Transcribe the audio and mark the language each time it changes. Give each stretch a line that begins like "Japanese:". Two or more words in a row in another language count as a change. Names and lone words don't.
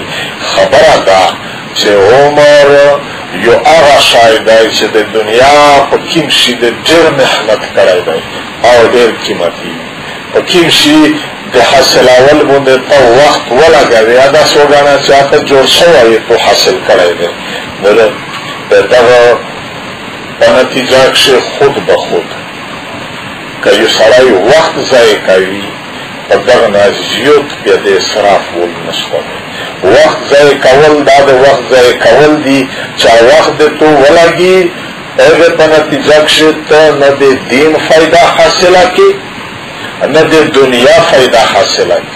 Pashto: خبره ده چې عمر یو هغه شی دی چې د دنیا په کوم شي د ډېر محنت کړی دی او ډېر قیمتي وي. په کوم شي د حاصلول باندې ته وخت ولګوې یا داسې وګڼه چې هغه جوړ شوی یې تو حاصل کړی دی. نو د دغه په نتیجه کښې خود به خود که یو سړی وخت ضایع کوي په دغه نه زیات بیا د اسراف ول نشته. وخت ضایع کول دا د وخت ضایع کول دي چې وخت د تو ولګي هغې په نتیجه کښې ته نه د دین فایده حاصله کړي نه د دنیا فایده حاصله کړي.